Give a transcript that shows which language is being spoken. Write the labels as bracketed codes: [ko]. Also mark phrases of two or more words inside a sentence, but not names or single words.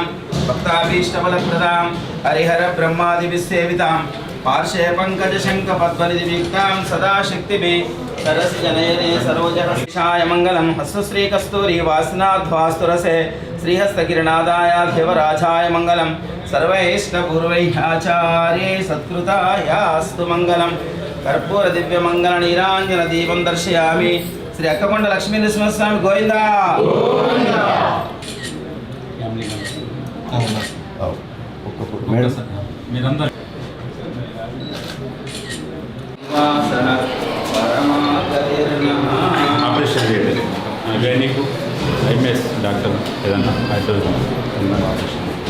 [sa] भक्ताभीष्टफलप्रदां हरिहरब्रह्मादिभिस्सेवितां पार्श्वे पङ्कजशङ्खपद्मनिधियुक्तां सदा शक्तिभिः सरसजनयने सरोजहर्षाय मङ्गलं हस्तश्रीकस्तूरी वासनाध्वास्तुरसे श्रीहस्तकिरणादाय मङ्गलं सर्वैष्णपूर्वैः आचार्यै सत्कृतायास्तु मङ्गलं कर्पूरदिव्यमङ्गलनीराञ्जनदीपं दर्शयामि। श्री अक्ककोंड लक्ष्मी नृसिंहस्वामी गोविंदा [te] ఆపరేషన్ చేయండి [en] gynaec MS doctor [te] ఏదన్నా హైదరాబాద్ ఆపరేషన్